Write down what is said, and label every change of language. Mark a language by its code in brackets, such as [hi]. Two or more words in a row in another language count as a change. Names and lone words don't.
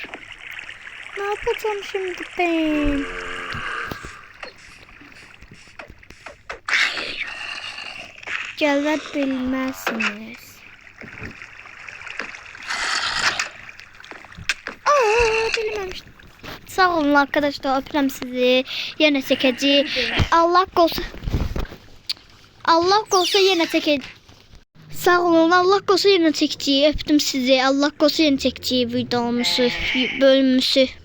[tr] Ne yapacağım şimdi ben? Gelir bilmezsiniz. Bilmemiştim. Sağ olun arkadaşlar. [az] Öpürəm sizi. Yenə çəkəcəyik. Allah qoysa yenə çəkəcəyik. Sağ olun. Allah qoysa yenə çəkəcəyik. Öpdüm sizi. Allah qoysa yenə çəkəcəyik videomuzu, bölümümüzü.